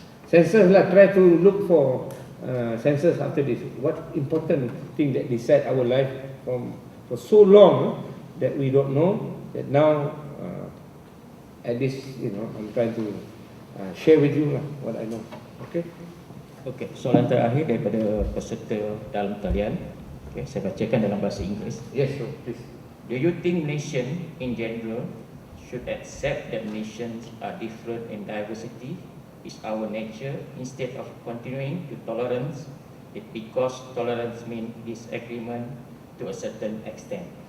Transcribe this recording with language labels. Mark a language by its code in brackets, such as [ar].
[en] Census lah, try to look for census after this. What important thing that decide our life for so long that we don't know, that now at this, I'm trying to share with you lah what I know. Okay. [ms] Okey, soalan terakhir daripada peserta dalam talian. Okey, saya bacakan dalam bahasa Inggeris. [en] Yes, so please. Do you think nations in general should accept that nations are different in diversity is our nature instead of continuing to tolerance it because tolerance means disagreement to a certain extent?